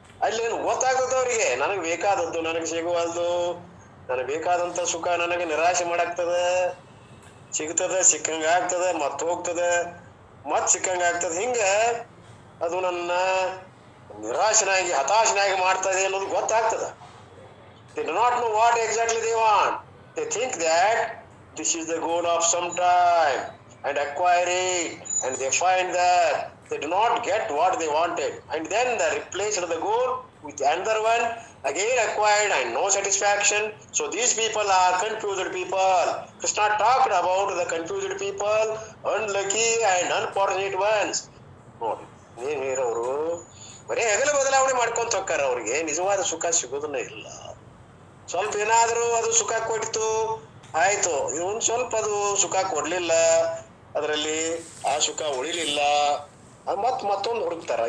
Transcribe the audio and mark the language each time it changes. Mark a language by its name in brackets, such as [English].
[Kannada] ಅಲ್ಲೇನು ಗೊತ್ತಾಗ್ತದ ಅವ್ರಿಗೆ, ನನಗ್ ಬೇಕಾದದ್ದು ನನಗೆ ಸಿಗುವಲ್ದು, ನನಗೆ ಬೇಕಾದಂತ ಸುಖ ನನಗೆ ನಿರಾಶೆ ಮಾಡಾಕ್ತದ. ಸಿಗ್ತದ, ಸಿಕ್ಕಂಗ ಆಗ್ತದ, ಮತ್ ಹೋಗ್ತದ, ಮತ್ ಸಿಕ್ಕಂಗ ಆಗ್ತದ. ಹಿಂಗ ಅದು ನನ್ನ ನಿರಾಶನಾಗಿ ಹತಾಶನಾಗಿ ಮಾಡ್ತದೆ ಅನ್ನೋದು ಗೊತ್ತಾಗ್ತದ. [English] They do not know what exactly they want. They think that this is the goal of some time and acquire it, and they find that they do not get what they wanted, and then they replace the goal with another one, again acquired and no satisfaction. So these people are confused people. Krishna talked about the confused people, unlucky and unfortunate ones. [Kannada] ನೋಡಿ, ಏನ್ ಹೇಳೋರು ಬರೀ ಹೆಗಲ ಬದಲಾವಣೆ ಮಾಡ್ಕೊಂತ ಹೋಗ್ತಾರ. ಅವ್ರಿಗೆ ನಿಜವಾದ ಸುಖ ಸಿಗೋದನ್ನ ಇಲ್ಲ. ಸ್ವಲ್ಪ ಏನಾದ್ರೂ ಅದು ಸುಖ ಕೊಡ್ತು, ಆಯ್ತು. ಒಂದ್ ಸ್ವಲ್ಪ ಅದು ಸುಖ ಕೊಡ್ಲಿಲ್ಲ, ಅದರಲ್ಲಿ ಆ ಸುಖ ಉಳಿಲಿಲ್ಲ, ಮತ್ತೊಂದು ಹುಡುಕ್ತಾರ.